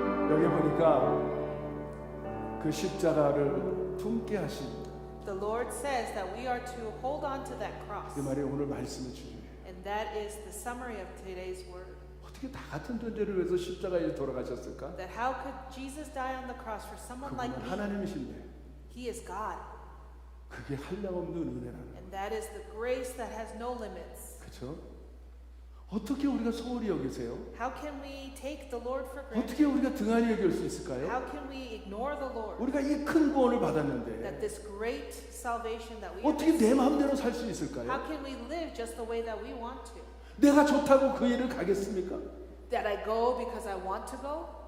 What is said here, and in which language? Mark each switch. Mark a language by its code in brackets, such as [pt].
[ko] 여기 보니까 그 십자가를 품게 하신 [en] The Lord says that we are to hold on to that cross. [ko] 그 말이 오늘 말씀의 주제예요. [en] And that is the summary of today's word. [ko] 어떻게 나 같은 존재를 위해서 십자가에 돌아가셨을까? [en] That how could Jesus die on the cross for someone like [ko] 그분은 [en] me? [ko] 하나님이신데 [en] He is God. [ko] 그게 한량없는 은혜라는 거예요. [en] And that is the grace that has no limits. [ko] 그렇죠? 어떻게 우리가 소홀히 여기세요? [en] How can we take the Lord for granted? [ko] 어떻게 우리가 등한히 여길 수 있을까요? [en] How can we ignore the Lord? [ko] 우리가 이 큰 구원을 [en] That [ko] 받았는데 [en] this great salvation that we [ko] 어떻게 내 [en] receive, [ko] 마음대로 살 수 [en] how [ko] 있을까요? [en] can we live just the way that we want to? [ko] 내가 좋다고 그 일을 가겠습니까? [en] That I go because I want to go?